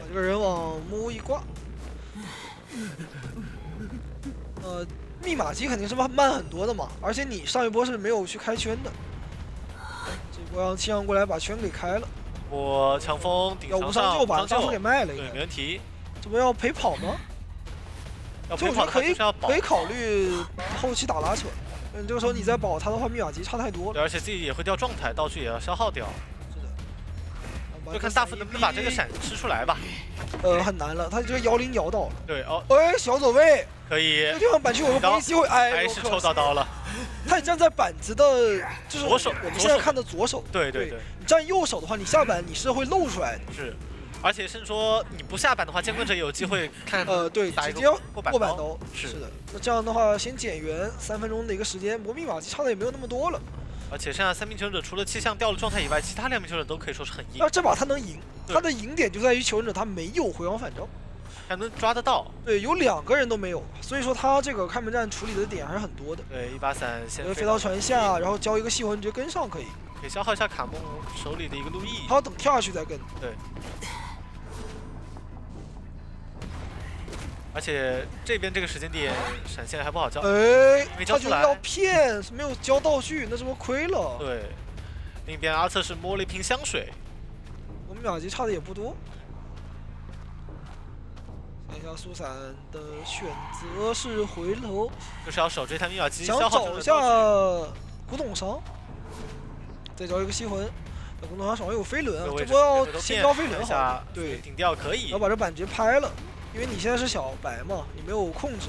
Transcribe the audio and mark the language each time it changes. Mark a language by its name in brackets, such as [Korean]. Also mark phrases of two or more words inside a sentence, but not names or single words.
[Chinese] 這個人往木屋一掛，密碼機肯定是慢很多的嘛，而且你上一波是沒有去開圈的，這波讓氣象過來把圈給開了。我強風頂上，無傷就把大副給賣了，對，沒問題。這不要陪跑嗎？要陪跑可以考慮後期打拉扯。這個時候你再保他的話，密碼機差太多了。對，而且自己也會掉狀態，道具也要消耗掉。是的。就看大副能不能把這個閃吃出來吧。很難了，他這個姚靈搖倒了。對哦。哎，小走位。可以。這個地方板區有個搏擊機會，哎，還是抽到刀了。他也站在板子的，就是左手，我們現在看的左手。對對對。你站右手的話，你下板你是會露出來的。是，而且甚至說你不下板的話，監管者有機會看。對，直接過板刀。是的。那這樣的話，先減員3分鐘的一個時間，不過密碼機差的也沒有那麼多了。而且剩下3名求生者，除了氣象掉了狀態以外，其他2名求生者都可以說是很硬。那這把他能贏，他的贏點就在於求生者他沒有回光返照。還能抓得到，對，有2個人都沒有，所以說他這個開門戰處理的點還是很多的。對，一把傘先飛到船下，然後交一個細魂直接跟上可以。可以消耗一下卡夢手裡的一個路易。他要等跳下去再跟。對。而且這邊這個時間點閃現還不好交。哎，他就是要騙，是沒有交道具，那是不是虧了？對。另一邊阿策是摸了一瓶香水。我們秒級差的也不多。看一下速閃的選擇是回頭，就是要守這台密碼機，想找一下古董商，再找一個吸魂。古董商手上有飛輪啊，這波要先交飛輪好。對，頂掉可以。要把這板直接拍了，因為你現在是小白嘛，你沒有控制。